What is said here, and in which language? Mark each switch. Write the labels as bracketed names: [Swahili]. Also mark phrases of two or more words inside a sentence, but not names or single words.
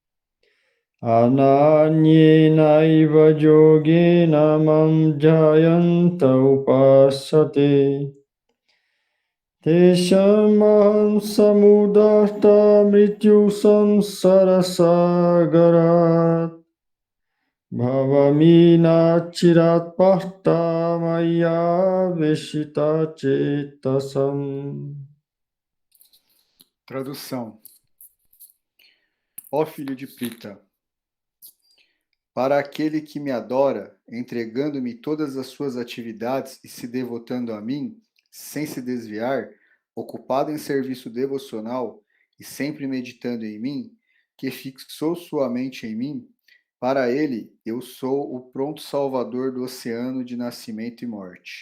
[Sanskrit] अनन्येन योगेन मां जयन्त उपासते तेषामहं समुदत मृत्यु संसारसागरात् भवामिन चिरात् पर्त मय वेशित चेतसाम्. [Portuguese] Tradução. Ó filho de Prita, para aquele que me adora, entregando-me todas as suas atividades e se devotando a mim, sem se desviar, ocupado em serviço devocional e sempre meditando em mim, que fixou sua mente em mim, Para ele, eu sou o pronto salvador do oceano de nascimento e morte.